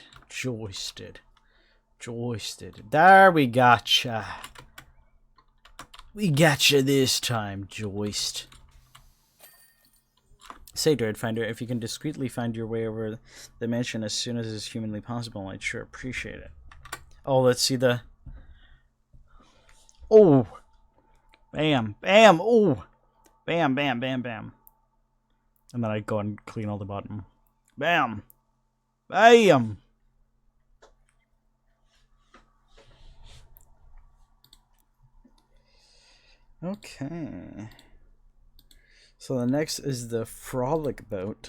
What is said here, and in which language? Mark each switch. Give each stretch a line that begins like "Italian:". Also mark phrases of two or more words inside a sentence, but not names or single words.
English: Joisted. Joisted. There we gotcha. We gotcha this time, joist. Say, Dreadfinder, if you can discreetly find your way over the mansion as soon as is humanly possible, I'd sure appreciate it. Oh, let's see the... Oh! Bam! Bam! Oh! Bam, bam, bam, bam. And then I go and clean all the bottom. Bam! Bam! Okay. So the next is the Frolic Boat.